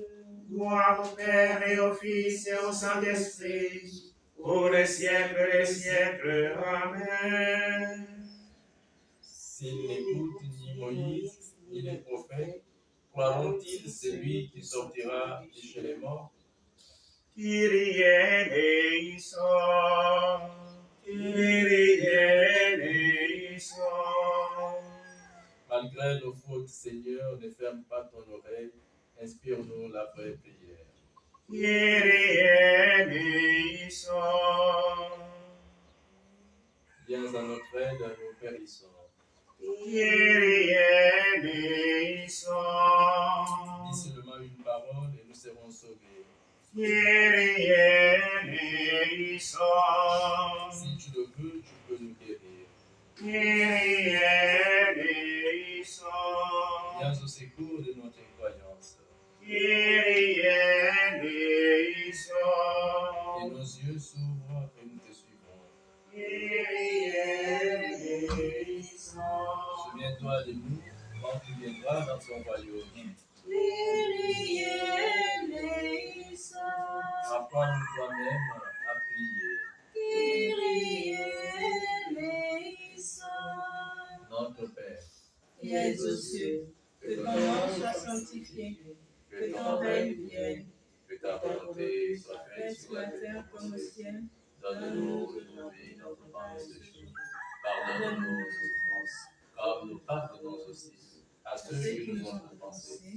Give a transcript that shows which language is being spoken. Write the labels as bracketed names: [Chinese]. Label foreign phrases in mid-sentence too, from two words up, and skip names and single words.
[French] Gloire au Père et au Fils et au Saint-Esprit, pour les siècles des siècles. Amen. S'ils n'écoutent ni Moïse, ni les prophètes, croiront-ils celui qui sortira de chez les morts? [Greek] Κύριε ἐλέησον, Κύριε ἐλέησον. [French] Malgré nos fautes, Seigneur, ne ferme pas ton oreille, inspire-nous la vraie prière. [Greek] Κύριε ἐλέησον. [French] Viens à notre aide, nous périssons. [Greek] Κύριε ἐλέησον. [French] Dis seulement une parole et nous serons sauvés. [Greek] Κύριε ἐλέησον. [French] Si tu le veux, tu peux nous guérir. [Greek] Κύριε ἐλέησον. [French] Viens au secours de notre croyance. [Greek] Κύριε ἐλέησον. [French] Et nos yeux s'ouvrent et nous te suivrons. [Greek] Κύριε ἐλέησον. [French] Souviens-toi de nous quand tu viendras dans ton royaume. [Greek] Κύριε ἐλέησον. [French] Apprends-nous toi-même à prier. [Greek] Κύριε ἐλέησον. [French] Notre Père, Qui es aux cieux, que ton nom soit sanctifié, que ton règne vienne, que ta volonté soit faite sur la terre comme au ciel. Donne-nous aujourd'hui notre pain de ce jour. Pardonne-nous nos offenses, comme nous pardonnons aussi à ceux qui nous ont offensés.